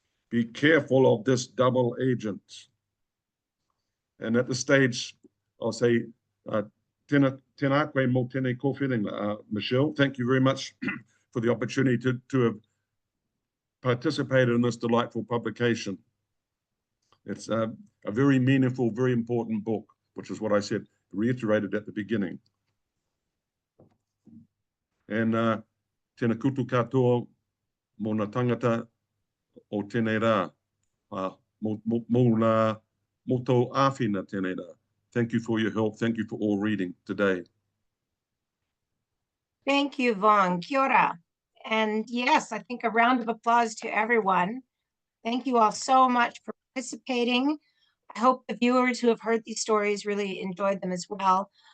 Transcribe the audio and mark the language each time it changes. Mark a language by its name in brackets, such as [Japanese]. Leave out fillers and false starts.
[English] Be careful of this double agent. And at the stage, I'll say, [Māori] tēnā koe mō tēnei kōwhiringa, [English] Michelle. Thank you very much for the opportunity to have participated in this delightful publication. It's a very meaningful, very important book, which is what I said, reiterated at the beginning. [Māori] And tēnā koutou katoa mō nā tangata o tēnei rā, mō tō āwhina tēnei rā. [English] Thank you for your help. Thank you for all reading today. Thank you, Vaughan. [Māori] Kia ora. [English] And yes, I think a round of applause to everyone. Thank you all so much for participating. I hope the viewers who have heard these stories really enjoyed them as well.